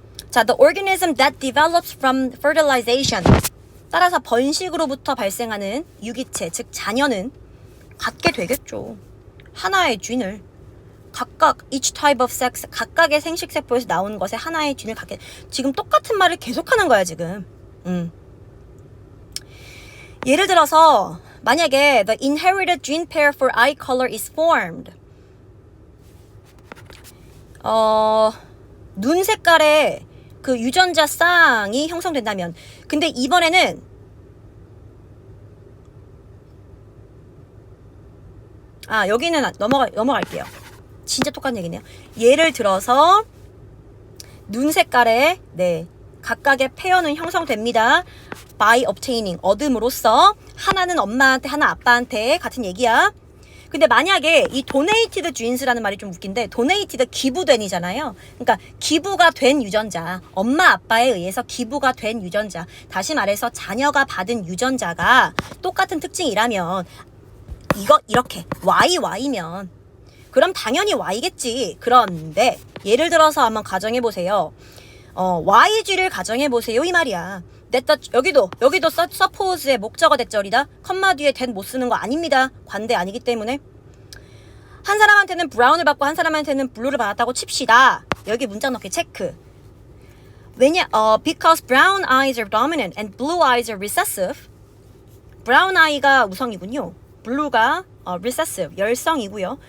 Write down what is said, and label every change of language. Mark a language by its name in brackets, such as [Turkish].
[English] 자, the organism that develops from fertilization. [Korean] 따라서 번식으로부터 발생하는 유기체, 즉 자녀는 갖게 되겠죠. 하나의 쥔을. 각각 [English] each type of sex, [Korean] 각각의 생식세포에서 나온 것에 하나의 쥔을 갖게. 지금 똑같은 말을 계속하는 거야, 지금. 예를 들어서 만약에 [English] the inherited gene pair for eye color is formed. [Korean] 눈 색깔의 그 유전자 쌍이 형성된다면, 근데 이번에는 여기는 넘어갈게요. 진짜 똑같은 얘기네요. 예를 들어서 눈 색깔의 각각의 페어는 형성됩니다. [English] by obtaining, [Korean] 얻음으로써. 하나는 엄마한테, 하나 아빠한테, 같은 얘기야. 근데 만약에 이 donated genes라는 말이 좀 웃긴데, donated 기부된이잖아요. 그러니까 기부가 된 유전자, 엄마 아빠에 의해서 기부가 된 유전자, 다시 말해서 자녀가 받은 유전자가 똑같은 특징이라면, 이렇게 Y면 그럼 당연히 Y겠지. 그런데 예를 들어서 한번 가정해보세요. YG를 가정해보세요, 이 말이야. 여기도 suppose의 목적어 대절이다. 컴마 뒤에 that 못 쓰는 거 아닙니다. 관대 아니기 때문에. 한 사람한테는 브라운을 받고 한 사람한테는 블루를 받았다고 칩시다. 여기 문장 넣기 체크. [English] Because brown eyes are dominant and blue eyes are recessive. [Korean] 브라운 아이가 우성이군요. 블루가 recessive, 열성이고요.